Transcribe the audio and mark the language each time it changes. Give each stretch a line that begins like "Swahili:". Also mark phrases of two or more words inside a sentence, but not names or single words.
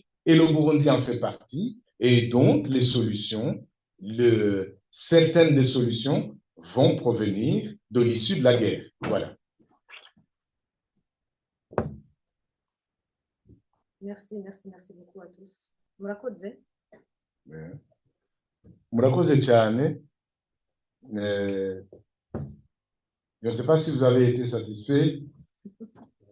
French: Et le Burundi en fait partie. Et donc, les solutions, certaines des solutions vont provenir de l'issue de la guerre. Voilà. Merci beaucoup à tous.
Rundi: Murakoze. Murakoze cyane.
French: Je ne sais pas si vous avez été satisfait.